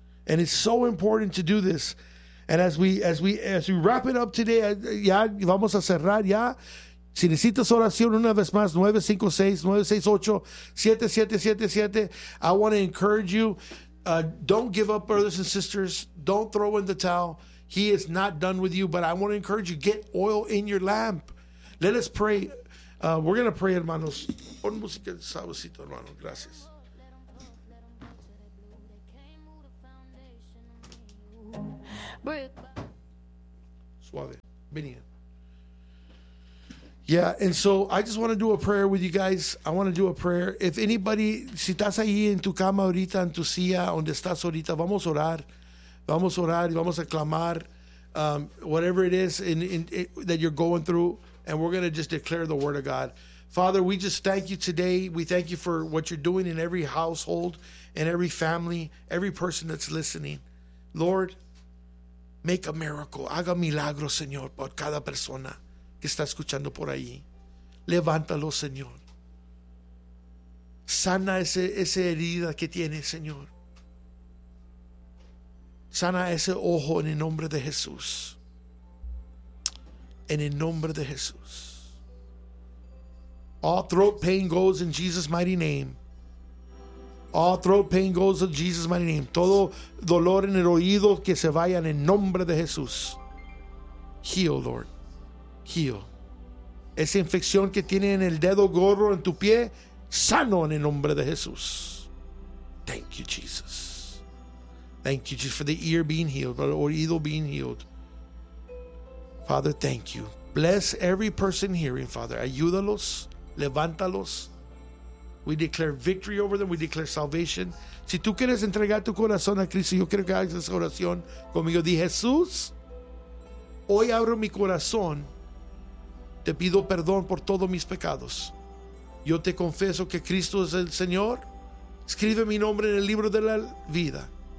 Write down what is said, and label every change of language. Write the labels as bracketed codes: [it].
[en] And it's so important to do this. And as we wrap it up today, [es] ya vamos a cerrar ya. Si necesitas oración una vez más, 956-968-7777. [en] I want to encourage you. Don't give up, brothers and sisters. Don't throw in the towel. He is not done with you. But I want to encourage you, get oil in your lamp. Let us pray. We're going to pray, hermanos. [es] Pon música de sabocito, hermano. Gracias. Suave. Venía. [en] Yeah, and so I just want to do a prayer with you guys. I want to do a prayer. If anybody, [es] si estás ahí en tu cama ahorita, en tu silla, donde estás ahorita, vamos a orar. Vamos a orar y vamos a clamar [en] whatever it is in that you're going through, and we're going to just declare the word of God. Father, we just thank you today. We thank you for what you're doing in every household, in every family, every person that's listening. Lord, make a miracle. [es] Haga milagro, Señor, por cada persona que está escuchando por ahí. Levántalo, Señor. Sana esa herida que tiene, Señor. Sana ese ojo en el nombre de Jesús. En el nombre de Jesús. [en] All throat pain goes in Jesus' mighty name. All throat pain goes in Jesus' mighty name. [es] Todo dolor en el oído que se vaya en el nombre de Jesús. [en] Heal, Lord. Heal. [es] Esa infección que tiene en el dedo gordo en tu pie, sano en el nombre de Jesús. [en] Thank you, Jesus. Thank you, Jesus, for the ear being healed, for the oído being healed. Father, thank you. Bless every person hearing, Father. [es] Ayúdalos, levántalos. [en] We declare victory over them. We declare salvation. [es] Si tú quieres entregar tu corazón a Cristo, yo quiero que hagas esa oración conmigo. Di, Jesús, hoy abro mi corazón. Te pido perdón por todos mis pecados. Yo te confieso que Cristo es el Señor. Escribe mi nombre en el libro de la vida.